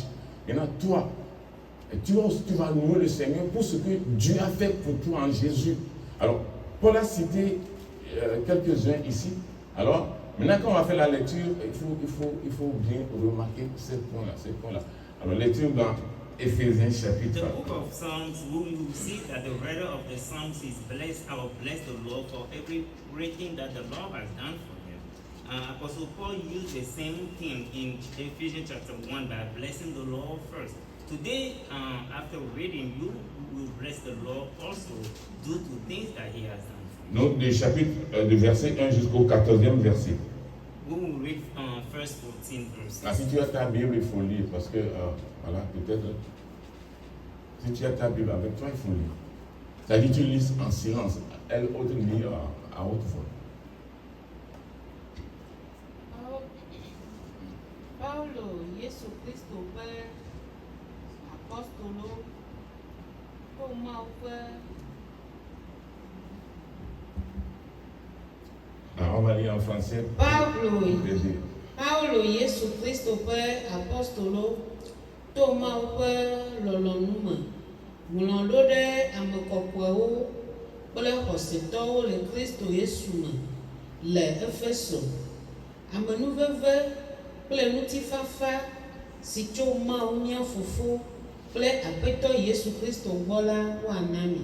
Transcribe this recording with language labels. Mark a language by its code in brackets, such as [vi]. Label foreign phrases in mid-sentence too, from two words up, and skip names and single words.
[fr] Maintenant, toi, tu vas louer le Seigneur pour ce que Dieu a fait pour toi en Jésus. Alors, Paul a cité quelques-uns ici. Alors, maintenant qu'on va faire la lecture, il faut bien remarquer ces points-là. Alors, lecture dans Éphésiens chapitre. [en] The book of Psalms, we will see that the writer of the Psalms is blessed the Lord for everything that the Lord has done for him. Apostle Paul used the same thing in Ephesians chapter 1 by blessing the Lord first. Today, after reading, you will bless the Lord also due to things that he has done. [fr] Donc, du chapitre de verset 1 jusqu'au 14e verset. [en] We will read first 14 verses. [fr] Ah, si tu as ta Bible, il faut lire parce que, voilà, peut-être, si tu as ta Bible avec toi, il faut lire. C'est-à-dire, tu lis en silence, elle autre lit à haute voix. [ee] Paulo, Yesu Kristo ƒe apostolo, to Mawu ƒe. [fr] On va lire en français. [ee] Paulo, Yesu Kristo ƒe apostolo, to Mawu ƒe lɔlɔ̃nu me, ŋlɔ ɖo ɖe ame kɔkɔewo kple xɔsetɔwo le Kristo Yesu me le Efeso. Amenuveve kple ŋutifafa si tso Mawu mía Fofo kple Aƒetɔ Yesu Kristo gbɔ la woana mi.